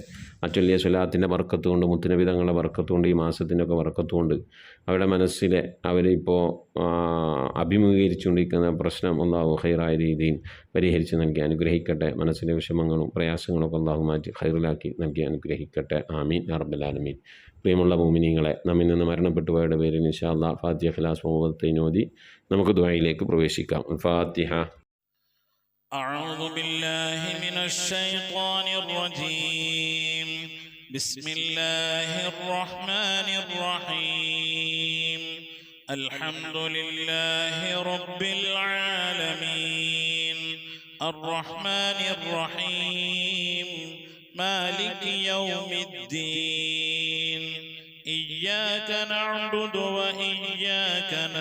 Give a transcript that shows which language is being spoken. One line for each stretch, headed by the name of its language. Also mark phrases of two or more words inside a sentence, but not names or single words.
Malayalam: ആ ചൊല്ലിയ സ്വലാത്തിൻ്റെ ബർക്കത്ത് കൊണ്ട്, മുത്തുനബി തങ്ങളുടെ ബർക്കത്ത് കൊണ്ട്, ഈ മാസത്തിൻ്റെ ഒക്കെ ബർക്കത്ത് കൊണ്ട് അവരുടെ മനസ്സിലെ അവരിപ്പോൾ അഭിമുഖീകരിച്ചുകൊണ്ടിരിക്കുന്ന പ്രശ്നം അല്ലാഹു ഖൈറായ രീതിയിൽ പരിഹരിച്ച് നൽകി അനുഗ്രഹിക്കട്ടെ. മനസ്സിലെ വിഷമങ്ങളും പ്രയാസങ്ങളൊക്കെ അല്ലാഹു മാറ്റി ഖൈറിലാക്കി നൽകി അനുഗ്രഹിക്കട്ടെ.
Arabic: آمين يا رب العالمين.
Malayalam: പ്രിയമുള്ള മുഅ്മിനീങ്ങളെ, നമ്മിൽ നിന്ന് മരണപ്പെട്ടു പോയവരുടെ പേരിൽ
Arabic: إن شاء الله
Malayalam: ഫാത്തിഹ, ഇഖ്ലാസ്, മുഅവ്വദത്തൈൻ ഓതി നമുക്ക് ദുആയിലേക്ക് പ്രവേശിക്കാം. ഫാത്തിഹ.
Arabic: أعوذ بالله من الشيطان الرجيم. بسم الله الرحمن الرحيم. الحمد لله رب العالمين الرحمن الرحيم مالك يوم الدين إياك نعبد وإياك